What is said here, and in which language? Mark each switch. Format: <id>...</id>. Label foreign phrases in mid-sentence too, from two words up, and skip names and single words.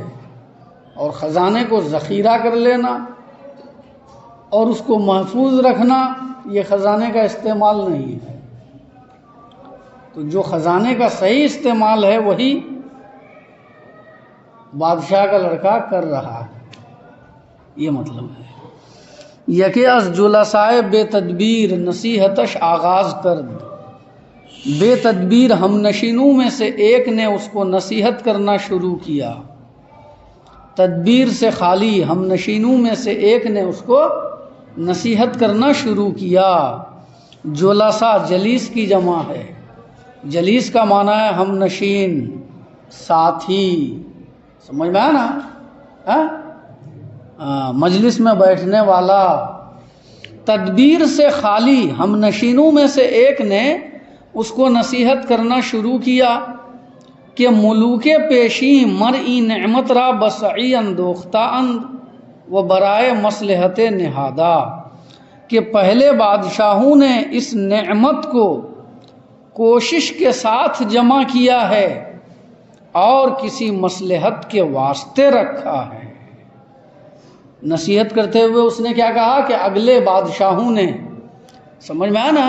<ur>اور خزانے کو ذخیرہ کر لینا اور اس کو محفوظ رکھنا یہ خزانے کا استعمال نہیں ہے۔ تو جو خزانے کا صحیح استعمال ہے وہی بادشاہ کا لڑکا کر رہا ہے، یہ مطلب ہے۔</ur> <fa>یکے از جلسائے بے تدبیر نصیحتش آغاز کرد،</fa> <ur>بے تدبیر ہم نشینوں میں سے ایک نے اس کو نصیحت کرنا شروع کیا۔ تدبیر سے خالی ہم نشینوں میں سے ایک نے اس کو نصیحت کرنا شروع کیا۔ جلسا جلیس کی جمع ہے، جلیس کا معنی ہے ہم نشین، ساتھی، سمجھ میں آیا نا؟ مجلس میں بیٹھنے والا۔ تدبیر سے خالی ہم نشینوں میں سے ایک نے اس کو نصیحت کرنا شروع کیا کہ</ur> <fa>ملوک پیشی مرئی نعمت را بسعی اندوختہ اند و برائے مصلحت نہادہ،</fa> <ur>کہ پہلے بادشاہوں نے اس نعمت کو کوشش کے ساتھ جمع کیا ہے اور کسی مصلحت کے واسطے رکھا ہے۔ نصیحت کرتے ہوئے اس نے کیا کہا کہ اگلے بادشاہوں نے، سمجھ میں آیا نا؟</ur>